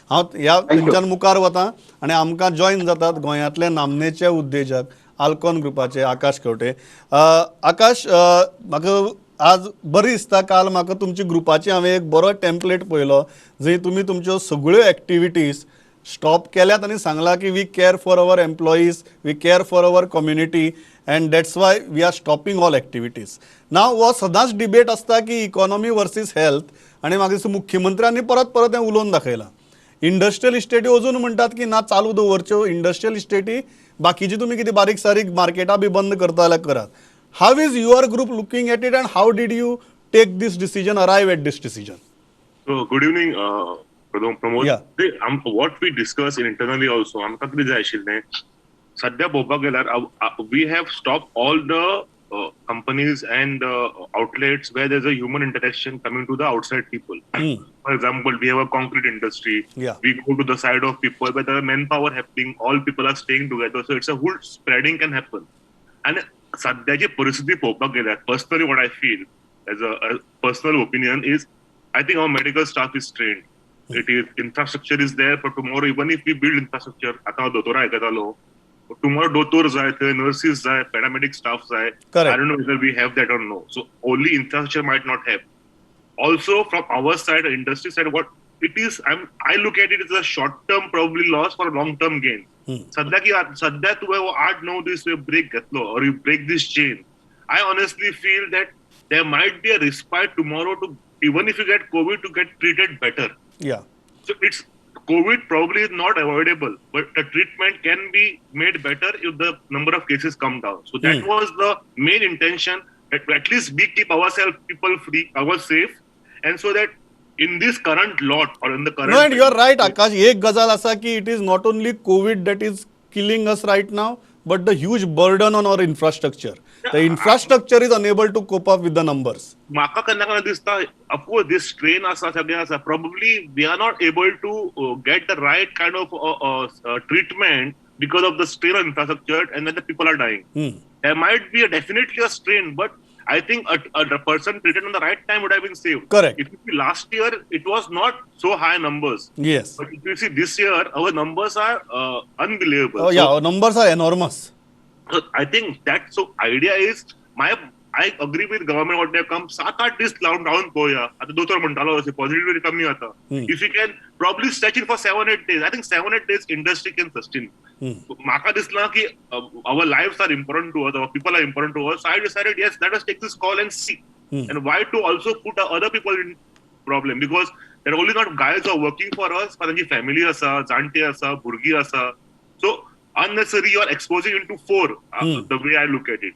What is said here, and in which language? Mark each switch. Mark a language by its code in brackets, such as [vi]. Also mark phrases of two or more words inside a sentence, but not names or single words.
[kok] हांव ह्या थंयच्यान मुखार वतां आनी आमकां जॉयन जातात गोंयांतले नामनेचे उद्देजक आल्कॉन ग्रुपाचे आकाश खंवटे. आकाश, म्हाका आज बरें दिसता. काल म्हाका तुमच्या ग्रुपाची हांवें एक बरो टेम्पलेट पळयलो जंय तुमी तुमच्यो सगळ्यो [en] activities stop [kok] केल्यात आनी सांगला की [en] we care for our employees, we care for our community and that's why we are stopping all activities. [kok] नाव हो सदांच डिबेट आसता की [en] economy versus health, [kok] आनी म्हाका दिसता मुख्यमंत्र्यांनी परत परत हें उलोवन दाखयलां. इंडस्ट्रियल इस्टेटी अजून म्हणटात की ना चालू दवरच्यो इंडस्ट्रियल इस्टेटी, बाकीची तुमी कितें बारीक सारीक मार्केटां बी बंद करता जाल्यार करात. [en] how is your group looking at it and how did you take this decision, arrive at this decision? So good evening, Pramod. Yeah. What we discuss internally also, [kok] आमकां कितें जाय आशिल्लें, सध्या पळोवपाक गेल्यार [en] we have stopped all the companies and outlets where there's a human interaction coming to the outside people. For example, we have a concrete industry. Yeah. We go to the side of people where there are manpower happening, all people are staying together, so it's a whole spreading can happen. [kok] And सध्याची परिस्थिती पळोवपाक गेल्यार, [en] personally what I feel as a personal opinion is, I think our medical staff is trained. It is infrastructure is there for tomorrow. Even if we build infrastructure, [kok] आता दोतोर आयकतालो, tomorrow दोतोर जाय, थंय nurses जाय, [en] paramedic staff जाय. Correct. I don't know whether we have that or no. So only infrastructure might not have. Also from our side, industry side, what it is, I look at it as a short-term probably loss for a long-term gain. [kok] सध्या तुवें 8-9 दीस ब्रेक घेतलो, [en] or you break this chain. I honestly feel that there might be a respite tomorrow to, even if you get COVID, to get treated better. Yeah. So it's COVID probably is not avoidable, but the treatment can be made better if the number of cases come down. So that was the main intention, that at least we keep ourselves, people free, ourselves safe, and so that in this current lot or in the current... No, and you are right, Akash. [kok] एक गजाल आसा की [en] it is not only COVID that is killing us right now, but the huge burden on our infrastructure. The infrastructure is unable to cope up with the numbers. [kok] म्हाका केन्ना दिसता, [en] of course this strain [kok] आसा, सगळें आसा, [en] probably we are not able to get the right kind of treatment because of the strain on infrastructure, and then the people are dying. There might be definitely a strain, but I think a person treated on the right time would have been saved. Correct. If you see last year, it was not so high numbers. Yes. But if you see this year, our numbers are unbelievable. Oh, yeah, our numbers are enormous. So I think that, so idea is, I agree with government what they have come, 7-8 days down पळोवया. [kok] आता दोतोर म्हणटालो अशें पॉझिटिव्हिटी कमी आता. [en] If you can probably stretch it for 7-8 days, I think 7-8 days industry can sustain. [kok] म्हाका दिसला की [en] our lives are important to us, our people are important to us. So I decided, yes, let us take this call and see. And why to also put other people in problem? Because they're only not guys who are working for us, but [kok] तांची family आसा, जाणटे आसा, भुरगीं आसा. [en] So unnecessary you are exposing into 4, the way I look at it.